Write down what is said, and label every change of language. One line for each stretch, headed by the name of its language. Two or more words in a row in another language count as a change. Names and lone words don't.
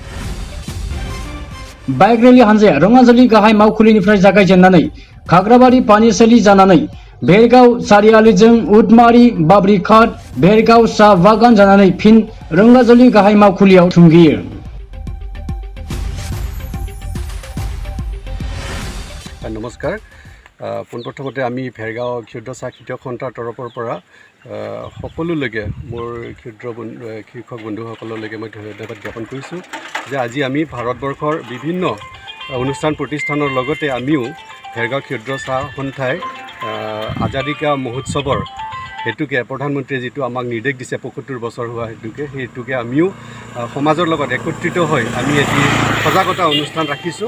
Bodo: बाइक रेलि हानजाया रङाजुलि गाहाय मावखुलिनिफ्राय जागायजेननानै खाग्राबारि पानिसालि जानानै बेरगाव सारियालिजों उदमारी बाब्रिखाट बेरगाव साहा बागान जानानै फिन रङाजुलि गाहाय मावखुलियाव थुंगेयो। नमस्कार।
Assamese: পোনপ্ৰথমতে আমি ভেৰগাঁও ক্ষুদ্ৰ চাহ খেতিয়ক সন্থাৰ তৰফৰ পৰা সকলোলৈকে মোৰ ক্ষুদ্ৰ কৃষক বন্ধুসকললৈকে মই ধন্যবাদ জ্ঞাপন কৰিছোঁ যে আজি আমি ভাৰতবৰ্ষৰ বিভিন্ন অনুষ্ঠান প্ৰতিষ্ঠানৰ লগতে আমিও ভেৰগাঁও ক্ষুদ্ৰ চাহ সন্থাই
Hindi: आज़ादी का महोत्सव
Assamese: হেতুকে প্ৰধানমন্ত্ৰীয়ে যিটো আমাক নিৰ্দেশ দিছে ৭৫ বছৰ হোৱা হেতুকে আমিও সমাজৰ লগত একত্ৰিত হৈ আমি এটি সজাগতা অনুষ্ঠান ৰাখিছোঁ।